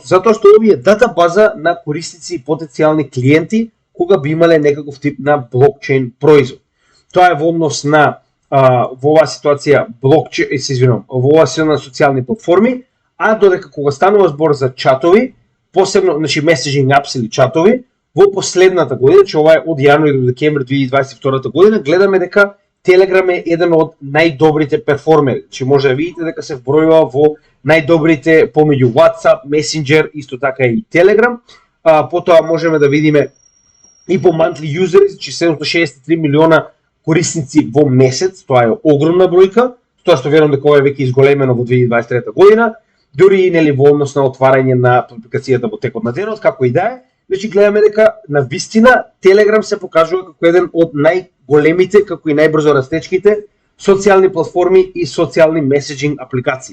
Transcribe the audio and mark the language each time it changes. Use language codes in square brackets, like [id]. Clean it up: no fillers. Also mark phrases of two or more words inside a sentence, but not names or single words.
[mk] Затоа што овие датабаза на корисници и потенцијални клиенти кога би имале некаков тип на блокчейн производ. Тоа е во однос на во оваа ситуација во оваа ситуација на социјални платформи, а додека кога станува збор за чатови, посебно, значи [en] messaging apps [mk] или чатови, во последната година, че ова е од јануари до декември 2022 година, гледаме дека Telegram е еден од најдобрите перформери. Значи може да видите дека се вбројува во најдобрите помеѓу WhatsApp, Messenger, исто така и Telegram. Потоа можеме да видиме и по [en] monthly users, [mk] значи 763 милиона корисници во месец, тоа е огромна бројка, тоа што верувам дека ова е веќе изголемено во 2023 година, дури и нели во однос на отварање на публикацијата во текот на денот, како и да е. Значи гледаме дека на вистина Telegram се покажува како еден од најголемите, како и најбрзо растечките социјални платформи и социјални меседжинг апликации.